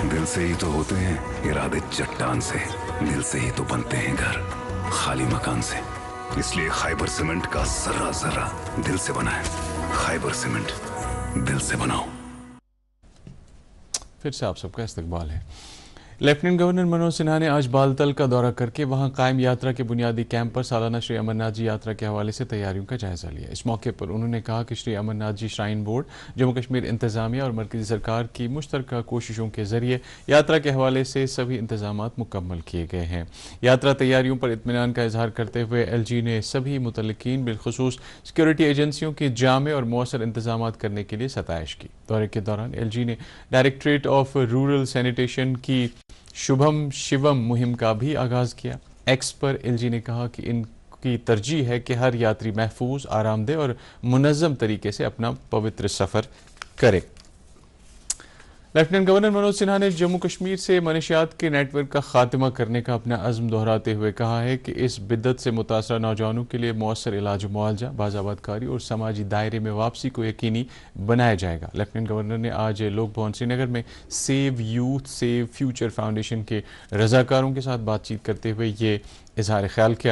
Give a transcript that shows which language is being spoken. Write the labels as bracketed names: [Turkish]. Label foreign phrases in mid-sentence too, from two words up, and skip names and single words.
[Urdu] دل سے ہی تو ہوتے ہیں ارادے چٹان سے، دل سے ہی تو بنتے ہیں گھر خالی مکان سے۔ اس لیے خیبر سیمنٹ کا ذرہ ذرہ دل سے بنا ہے۔ خیبر سیمنٹ، دل سے بناؤ۔ پھر سے آپ سب کا استقبال ہے۔ لیفٹیننٹ گورنر منوج سنہا نے آج بالتل کا دورہ کر کے وہاں قائم یاترا کے بنیادی کیمپ پر سالانہ شری امرناتھ جی یاترا کے حوالے سے تیاریوں کا جائزہ لیا۔ اس موقع پر انہوں نے کہا کہ شری امرناتھ جی شرائن بورڈ، جموں کشمیر انتظامیہ اور مرکزی سرکار کی مشترکہ کوششوں کے ذریعے یاترا کے حوالے سے سبھی انتظامات مکمل کیے گئے ہیں۔ یاترا تیاریوں پر اطمینان کا اظہار کرتے ہوئے LG نے سبھی متعلقین بالخصوص سیکورٹی ایجنسیوں کی جامع اور مؤثر انتظامات کرنے کے لیے ستائش کی۔ دورے کے دوران LG نے ڈائریکٹریٹ آف رورل سینیٹیشن کی شبھم شیوم مہم کا بھی آغاز کیا۔ ایکس پر LG نے کہا کہ ان کی ترجیح ہے کہ ہر یاتری محفوظ، آرام دہ اور منظم طریقے سے اپنا پوتر سفر کرے۔ لیفٹیننٹ گورنر منوج سنہا نے جموں کشمیر سے منشیات کے نیٹ ورک کا خاتمہ کرنے کا اپنا عزم دہراتے ہوئے کہا ہے کہ اس بدعت سے متاثرہ نوجوانوں کے لیے مؤثر علاج و معالجہ، باضابط کاری اور سماجی دائرے میں واپسی کو یقینی بنایا جائے گا۔ لیفٹیننٹ گورنر نے آج لوک بھون سری نگر میں سیو یوتھ سیو فیوچر فاؤنڈیشن کے رضاکاروں کے ساتھ بات چیت کرتے ہوئے یہ اظہار خیال کیا۔